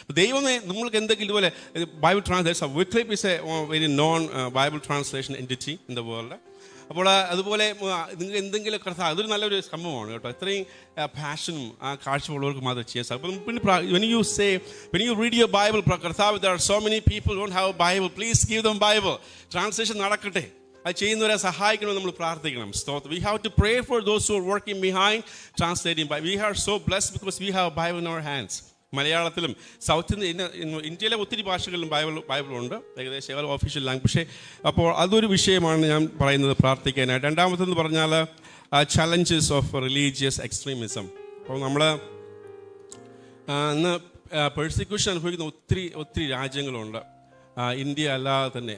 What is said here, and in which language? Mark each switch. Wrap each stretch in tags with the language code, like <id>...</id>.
<ml>ദൈവമേ, നമ്മൾക്ക് എന്തെങ്കിലും ഇതുപോലെ Bible translation,</ml> <en>Wycliffe is a very known Bible translation entity in the world.</en> <ml>അപ്പോൾ അതുപോലെ നിങ്ങൾ എന്തെങ്കിലും കർത്താവ്, അതൊരു നല്ലൊരു സംഭവമാണ് കേട്ടോ. ഇത്രയും പാഷനും ആ കാഴ്ചപ്പാടുള്ളവർക്ക് മാത്രം ചെയ്യാൻ സാധിക്കും.</ml> <en>പിന്നെ when you read your Bible, കർത്താവ്, there are so many people who don't have a Bible, please give them Bible.</en> <ml>Translation നടക്കട്ടെ. അത് ചെയ്യുന്നവരെ സഹായിക്കണമെന്ന് നമ്മൾ പ്രാർത്ഥിക്കണം.</ml> <en>We have to pray for those who are working behind translating. We are so blessed because we have a Bible in our hands.</en> <ml>മലയാളത്തിലും south ഇന്ത്യയിലെ ഒത്തിരി ഭാഷകളിലും ബൈബിളുണ്ട്, ഏകദേശം ഒഫീഷ്യൽ ലാംഗ്വേജ്. പക്ഷേ അപ്പോൾ അതൊരു വിഷയമാണ് ഞാൻ പറയുന്നത് പ്രാർത്ഥിക്കാനായിട്ട്. രണ്ടാമത്തെന്ന് പറഞ്ഞാൽ</ml> <en>Challenges of religious extremism.</en> <ml>അപ്പോൾ നമ്മൾ ഇന്ന് പെർസിക്യൂഷൻ അനുഭവിക്കുന്ന ഒത്തിരി രാജ്യങ്ങളുണ്ട് ഇന്ത്യ അല്ലാതെ തന്നെ.</ml>